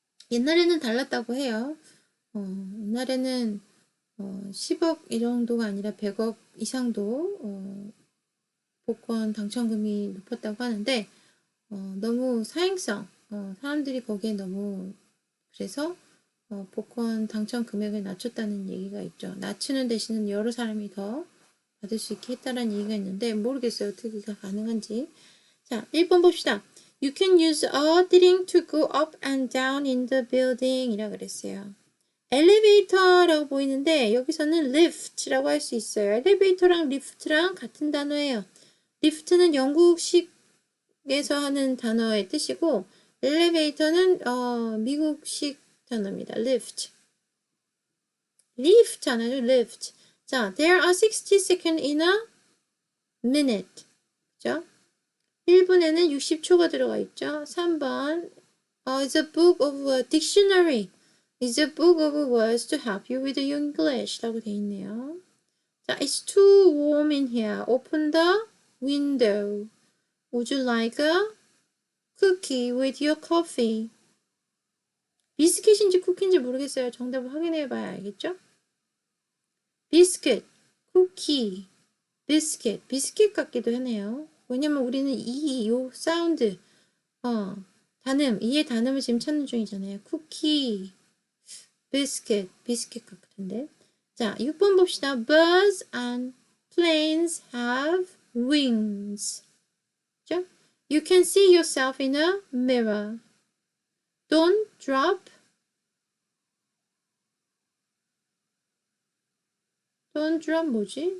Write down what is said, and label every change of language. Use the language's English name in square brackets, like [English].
[Korean] 옛날에는 달랐다고 해요. 옛날에는 10억 이 정도가 아니라 100억 이상도 복권 당첨금이 높았다고 하는데 너무 사행성, 사람들이 거기에 너무 그래서 복권 당첨 금액을 낮췄다는 얘기가 있죠. 낮추는 대신에 여러 사람이 더 받을 수 있게 했다는 얘기가 있는데 모르겠어요. 어떻게 가능한지. 자, 1번 봅시다. [English] You can use a thing to go up and down in the building [Korean] 이라고 그랬어요. 엘리베이터라고 보이는데 여기서는 lift라고 할 수 있어요. 엘리베이터랑 리프트랑 같은 단어예요. 리프트는 영국식에서 하는 단어의 뜻이고 엘리베이터는 미국식 단어입니다. [English] lift. lift [Korean] 하나죠. [English] lift. 자, there are 60 seconds in a minute. [Korean] 그죠? 1분에는 60초가 들어가 있죠. [English] 3번 is a book of a dictionary. is a book of words to help you with your English [Korean] 라고 돼 있네요. [English] 자, it's too warm in here. Open the window. Would you like a cookie with your coffee? [Korean] 비스킷인지 쿠키인지 모르겠어요. 정답을 확인해 봐야 알겠죠? 비스킷, 쿠키, 비스킷, 비스킷 같기도 하네요. 왜냐면 우리는 요 사운드, 단음, 이의 단음을 지금 찾는 중이잖아요. 쿠키, 비스킷, 비스킷 같은데. 자, 6번 봅시다. [English] Birds and planes have wings. [Korean] 그죠? [English] You can see yourself in a mirror. Don't drop [Korean] 뭐지?